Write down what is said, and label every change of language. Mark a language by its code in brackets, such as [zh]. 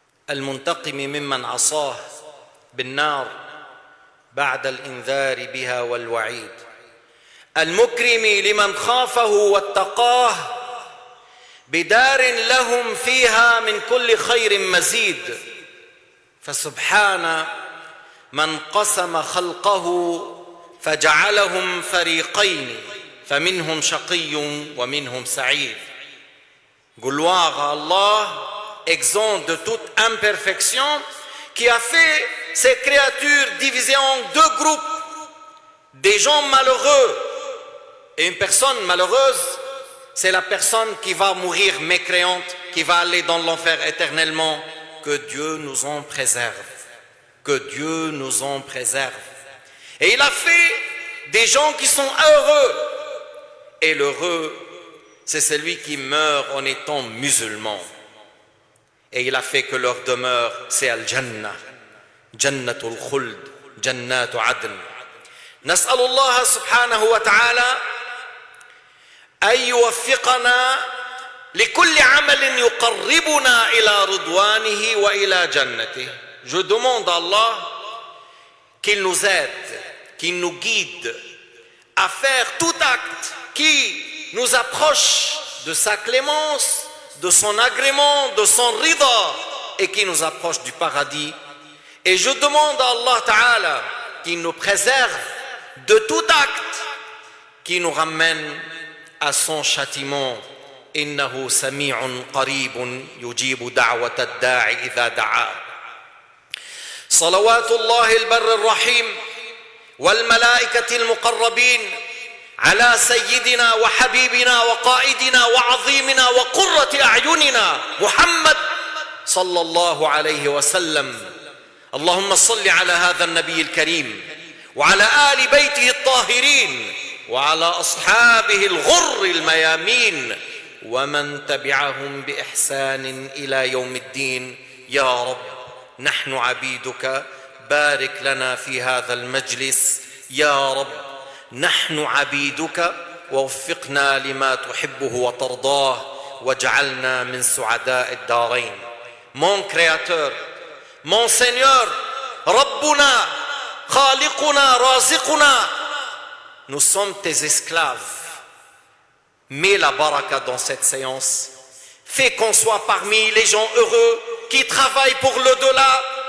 [ar] المنتقم ممن عصاه بالنار بعد الإنذار بها والوعيد المكرم لمن خافه واتقاه بدار لهم فيها من كل خير مزيد فسبحان من قسم خلقه فجعلهم فريقين فمنهم شقي ومنهم سعيد. [fr] Gloire à Allah, exempt de toute imperfection, qui a fait ces créatures divisées en deux groupes, des gens malheureux et une personne malheureuse, c'est la personne qui va mourir mécréante, qui va aller dans l'enfer éternellement. Que Dieu nous en préserve. Que Dieu nous en préserve. Et il a fait des gens qui sont heureux. Et l'heureux, c'est celui qui meurt en étant musulman. Et il a fait que leur demeure, c'est Al-Jannah. Jannatul Khuld, Jannatu Adn. [ar] نسأل الله سبحانه وتعالى أن يوفقنا لكل عمل يقربنا إلى رضوانه وإلى جنته. [fr] Je demande à Allah qu'il nous aide, qu'il nous guide à faire tout acte qui nous approche de sa clémence, de son agrément, de son rida et qui nous approche du paradis. Et je demande à Allah Ta'ala qu'il nous préserve de tout acte qui nous ramène à son châtiment. [ar] إنه سميع قريب يجيب دعوة الداعي إذا دعاه. صلوات الله البر الرحيم والملائكة المقربين على سيدنا وحبيبنا وقائدنا وعظيمنا وقرة أعيننا محمد صلى الله عليه وسلم. اللهم صل على هذا النبي الكريم وعلى آل بيته الطاهرين وعلى أصحابه الغر الميامين ومن تبعهم بإحسان إلى يوم الدين. يا رب نحن عبيدك بارك لنا في هذا المجلس. يا رب نحن عبيدك ووفقنا لما تحبه وترضاه واجعلنا من سعداء الدارين. [fr] Mon Créateur, mon Seigneur, [ar] Rabbuna, Khaliquna, Raziquna, [fr] nous sommes tes esclaves. Mets la baraka dans cette séance. Fais qu'on soit parmi les gens heureux qui travaillent pour l'au-delà.